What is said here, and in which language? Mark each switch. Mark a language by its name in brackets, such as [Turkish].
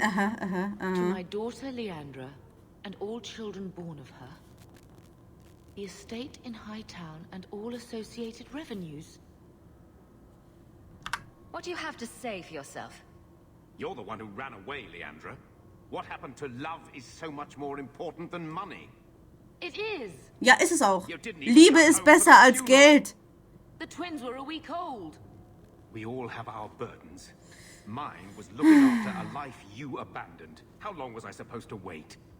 [English] To my daughter Leandra, and all children born of her, the estate in Hightown and all associated revenues. What do you have to say for yourself? You're the one who ran away, Leandra. What happened to love is so much more important than money. It is. [German] Ja, ist es auch. Liebe ist besser als Geld. [English] The twins were a week old. We all have our burdens. Mine was looking after a life you abandoned. How long was I supposed to wait?